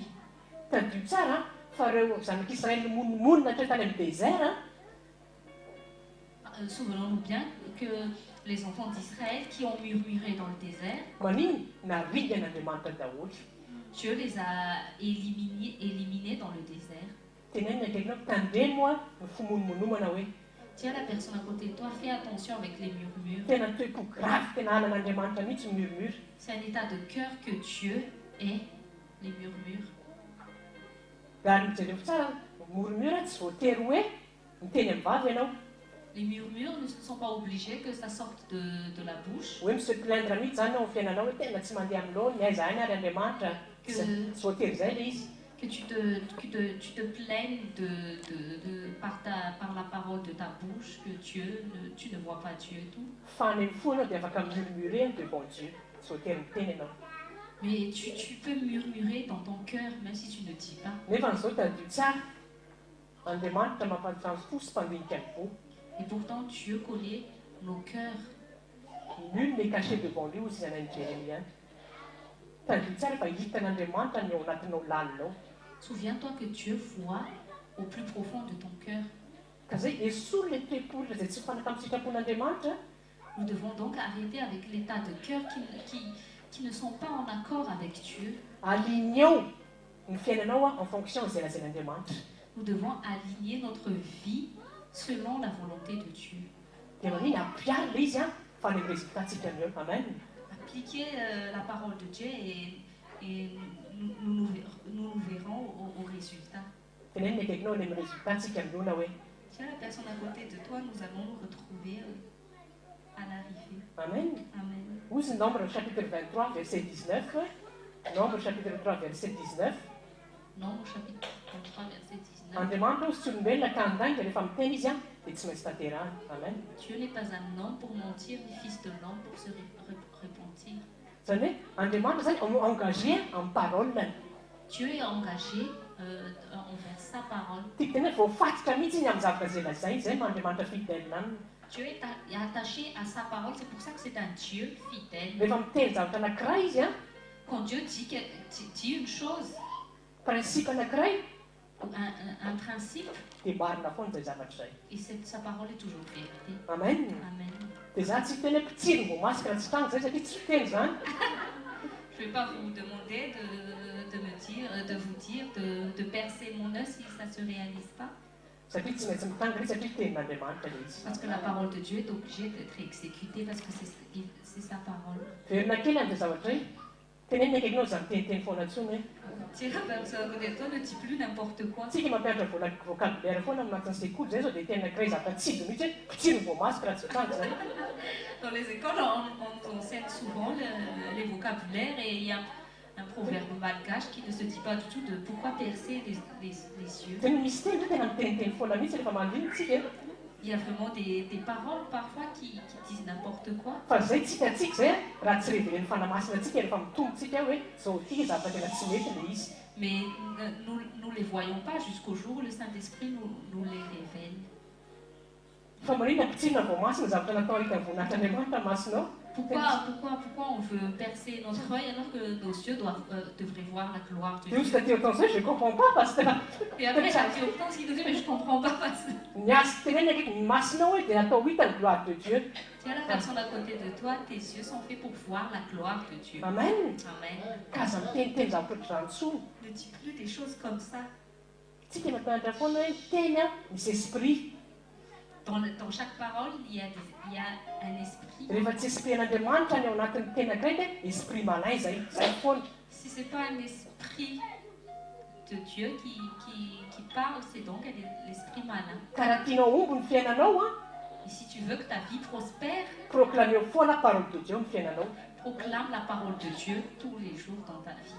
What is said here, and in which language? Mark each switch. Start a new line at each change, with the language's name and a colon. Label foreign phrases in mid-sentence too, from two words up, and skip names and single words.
Malagasy: Tadio tsara fa ireo zanak'Israël monina teo tany amin'ny désert.
French: Souvenons-nous bien que les enfants d'Israël qui ont murmuré dans le désert,
Malagasy: Manino naridy an'Andriamanitra daholo.
French: Dieu les a éliminés dans le désert.
Malagasy: Tenenina ndraikinao tandremo a ny fimonomonomana hoe
French: Tiens la personne à côté de toi, fais attention avec les murmures.
Malagasy: tena toe-po grave tena anan'Andriamanitra mihitsy murmure.
French: C'est un état de cœur que Dieu est, les murmures.
Malagasy: Raha mijereo tsara murmure tsy voatery hoe miteny amin'ny vava ianao.
French: Les murmures ne sont pas obligés que ça sorte de la bouche.
Malagasy: Hoe misy plaindre mihitsy zany ao fiainanao hoe tena tsy mandeha aminao ny aiza any ary Andriamanitra. Tsy voatery izay le izy.
French: Que tu te plaignes par la parole de ta bouche, que tu ne vois pas Dieu et tout.
Malagasy: Fa any amin'ny fo anao dia afaka
French: murmurer devant Dieu.
Malagasy: Tsy voatery miteny ianao.
French: Mais tu peux murmurer dans ton cœur, même si tu ne dis pas.
Malagasy: Nefa n'izao tadio tsara Andriamanitra mampanotrano fo sy mpandinika ny fo.
French: Et pourtant, Dieu connaît nos cœurs. Nul n'est caché devant lui
Malagasy: ozy zanany
French: Jérémie.
Malagasy: Tadio tsara fa hitan'Andriamanitra ny ao anatinao lalinao.
French: Souviens-toi que Dieu voit au plus profond de ton cœur.
Malagasy: Ka zay esory le toe-polona izay tsy mifanaka amin'ny sitrapon'Andriamanitra.
French: Nous devons donc arrêter avec l'état de cœur qui ne sont pas en accord avec Dieu.
Malagasy: Aligneo ny fiainanao
French: en fonction
Malagasy: izay lazain'Andriamanitra.
French: Nous devons aligner notre vie selon la volonté de Dieu.
Malagasy: Dia maniny ampiary le izy fa ny résultatsika ny eo. Amen.
French: Appliquer la parole de Dieu et nous verrons au résultat.
Malagasy: Tenenina akaikinao ny amin'ny résultatsika ny eo na hoe
French: Tiens la personne à côté de toi, nous allons nous retrouver à l'arrivée. Amen. Amen. Ozy Nombre chapitre 23 verset 19. Nombre chapitre 3 verset 19. Nombre chapitre 23 verset 19.
Malagasy: Andriamanitra ozy tsy olombelona ka handainga rehefa miteny izy dia tsy maintsy tanterahana. Amen.
French: Dieu n'est pas un homme pour mentir, ni fils de l'homme pour se repentir.
Malagasy: Zany hoe Andriamanitra zany engagé amin'ny paroleny.
French: Dieu est engagé envers sa parole.
Malagasy: Tiako tena hoe voafatika mihitsy iny amin'ny zavatra izay lazay zay Andriamanitra fidèle aminy.
French: Dieu est attaché à sa parole, c'est pour ça que c'est un Dieu fidèle.
Malagasy: Rehefa miteny zavatra anankiray izy
French: Quand Dieu dit une chose,
Malagasy: principe anankiray
French: un principe,
Malagasy: dia marina foana izay zavatra izay.
French: et sa parole est toujours vérité. Amen. Amen.
Malagasy: Dia za tsy teny hoe pitsiry ny voamasika raha tsy tranga zay satria tsy fiteny zany.
French: Je ne vais pas vous demander de vous dire de percer mon œil si ça ne se réalise pas.
Malagasy: Satria tsy maintsy mitanga izy satria tenin'Andriamanitra le izy.
French: Parce que la parole de Dieu est obligée d'être exécutée parce que c'est sa parole.
Malagasy: Verina kely an'izay zavatra hoe tenenina akaikinao izany teniteny foana intsony hoe
French: Tiens, la personne à côté de toi ne dit plus n'importe quoi.
Malagasy: tsika mampianatra vocabulaire foana anatin'ny sekoly zay zao dia tena anankiray zavatra tsidy mihitsy hoe pitsiry ny voamasika raha tsy tranga zay.
French: Dans les écoles, on nous enseigne souvent les vocabulaires et il y a un proverbe malgache qui ne se dit pas du tout de pourquoi percer les yeux.
Malagasy: Tena misy teny hoe tena miteniteny foana mihitsy rehefa mandriny tsika.
French: Il y a vraiment des paroles parfois qui disent n'importe quoi.
Malagasy: Fa zay tsika zay raha tsy révélen'ny fanamasina tsika rehefa mitombotsika hoe zao ity zavatra tena tsy mety le izy.
French: Mais nous les voyons pas jusqu'au jour où le Saint-Esprit nous les révèle.
Malagasy: Fa marina pitsiry ny voamasina zavatra natao hita voninahitran'Andriamanitra masinao.
French: Pourquoi on veut percer notre œil alors que nos yeux devraient voir la gloire de Dieu Dieu? t'as autant ça, je comprends pas parce que Et après, ça dit autant ce qu'il nous dit, mais je comprends pas parce que...
Malagasy: ny asa tenena akaiky masinao hoe dia natao hita ny
French: gloire de Dieu. Tiens la personne à côté de toi, tes yeux sont faits pour voir la gloire de Dieu. Amen. Amen.
Malagasy: Ka aza miteniteny zavatra ohatr'izany intsony.
French: Ne dis plus des choses comme ça.
Malagasy: Tsika mampianatra foana hoe teny misy esprit.
French: Dans chaque parole, il y a un esprit.
Malagasy: Rehefa tsy esprit an'Andriamanitra ny ao anatin'ny teny anankiray dia
French: esprit malin
Malagasy: zay foana.
French: Si ce n'est pas un esprit de Dieu qui parle, c'est donc l'esprit malin.
Malagasy: Ka raha tianao omby ny fiainanao
French: Et si tu veux que ta vie prospère,
Malagasy: proclameo foana
French: parole de Dieu
Malagasy: ny fiainanao.
French: proclame la parole de Dieu tous les jours dans ta vie.